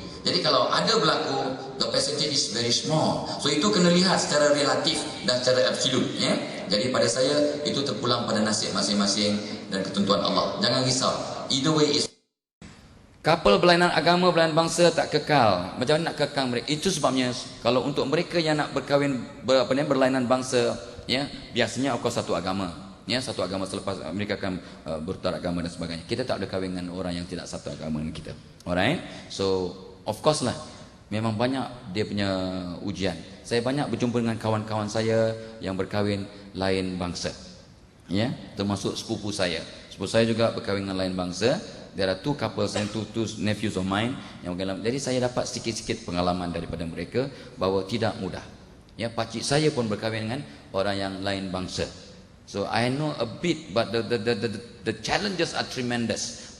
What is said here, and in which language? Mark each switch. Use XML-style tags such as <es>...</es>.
<ms>Jadi kalau ada berlaku,</ms> <en>the percentage is very small.</en> <ms>So itu kena lihat secara relatif dan secara absolute, ya. Jadi pada saya itu terpulang pada nasib masing-masing dan ketentuan Allah. Jangan risau.</ms> <en>Either way is couple</en> <ms>berlainan agama, berlainan bangsa tak kekal. Macam mana nak kekal mereka? Itu sebabnya kalau untuk mereka yang nak berkahwin berlainan bangsa, ya, biasanya</ms> <en>of course</en> <ms>satu agama. Ya, satu agama, selepas mereka akan bertukar agama dan sebagainya. Kita tak ada kahwin dengan orang yang tidak satu agama dengan kita.</ms> <en>Alright? So of course</en> <ms>lah, memang banyak dia punya ujian. Saya banyak berjumpa dengan kawan-kawan saya yang berkahwin lain bangsa, ya, termasuk sepupu saya. Sepupu saya juga berkahwin dengan lain bangsa.</ms> <en>There are 2 couples and two nephews of mine</en> <ms>yang berkahwin. Jadi saya dapat sedikit-sedikit pengalaman daripada mereka bahawa tidak mudah. Ya, pakcik saya pun berkahwin dengan orang yang lain bangsa.</ms> <en>So I know a bit, but the challenges are tremendous.</en>